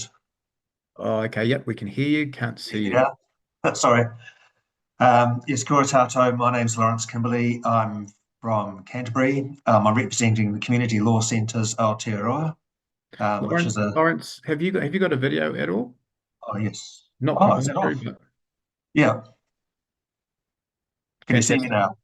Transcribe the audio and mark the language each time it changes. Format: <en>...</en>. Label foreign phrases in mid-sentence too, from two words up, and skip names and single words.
<en>Oh, okay, yep, we can hear you, can't see you. Yeah, sorry. Yes,</en> <mi>kia ora tātou.</mi> <en>My name's Lawrence Kimberley. I'm from Canterbury. I'm representing the Community Law Centres Aotearoa, which is a... Lawrence, have you got a video at all? Oh, yes. Not Oh, is it off? but... Yeah. Can you see me now?</en>